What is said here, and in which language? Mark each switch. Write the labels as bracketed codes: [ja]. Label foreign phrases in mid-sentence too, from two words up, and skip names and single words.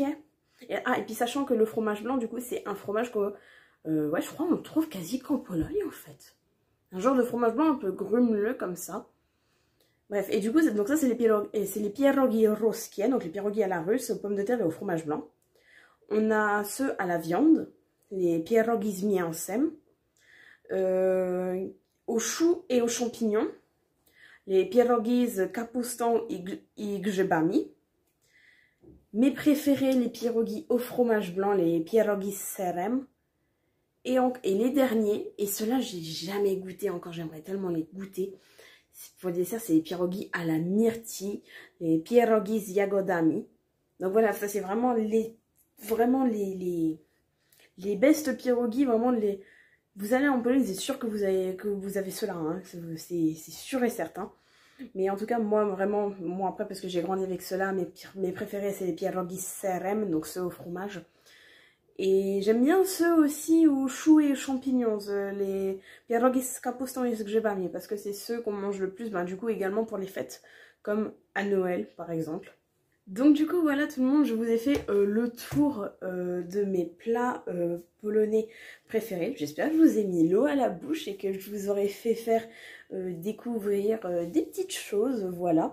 [fr] Et puis sachant que le fromage blanc, du coup, c'est un fromage que, ouais, je crois on le trouve quasi qu'en Pologne, en fait. Un genre de fromage blanc un peu grumeleux, comme ça. Bref, et du coup, donc ça, c'est les pierogi ruskie, donc les pierogi à la russe, aux pommes de terre et au fromage blanc. On a ceux à la viande, les [pl] pierogi z mięsem, [fr] aux choux et aux champignons, les [pl] pierogi z kapustą i grzybami. [fr] Mes préférés, les pierogi au fromage blanc, les [pl] pierogi z serem. [fr] Et les derniers, et ceux-là, j'ai jamais goûté encore, j'aimerais tellement les goûter. Pour le dessert, c'est les pierogi à la myrtille, les [pl] pierogi z jagodami. [fr] Donc voilà, ça c'est vraiment les best pierogi, vraiment les... Vous allez en Pologne, c'est sûr que vous avez ceux-là, hein, c'est sûr et certain. Mais en tout cas, moi, vraiment, moi après, parce que j'ai grandi avec ceux-là, mes préférés, c'est les [pl] pierogi serem, [fr] donc ceux au fromage. Et j'aime bien ceux aussi aux choux et aux champignons, les [pl] pierogi z kapustą i z grzybami, [fr] parce que c'est ceux qu'on mange le plus, ben, du coup, également pour les fêtes, comme à Noël, par exemple. Donc du coup voilà tout le monde, je vous ai fait le tour de mes plats polonais préférés. J'espère que je vous ai mis l'eau à la bouche et que je vous aurai fait faire découvrir des petites choses, voilà.